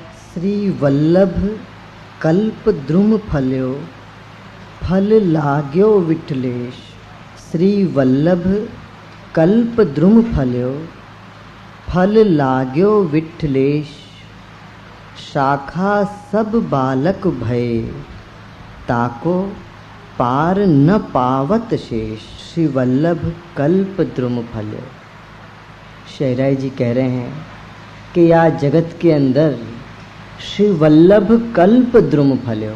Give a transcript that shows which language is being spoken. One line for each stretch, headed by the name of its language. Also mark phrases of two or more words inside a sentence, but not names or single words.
Braj: श्री वल्लभ कल्प द्रुम फल्यो फल लाग्यो विठलेश। श्री वल्लभ कल्प द्रुम फल्यो फल लाग्यो विठलेश। शाखा सब बालक भय ताको पार न पावत शेष। श्री वल्लभ कल्प द्रुम फल्यो।
Hindi: शेराई जी कह रहे हैं कि या जगत के अंदर
Braj: श्री वल्लभ कल्प द्रुम फल्यो।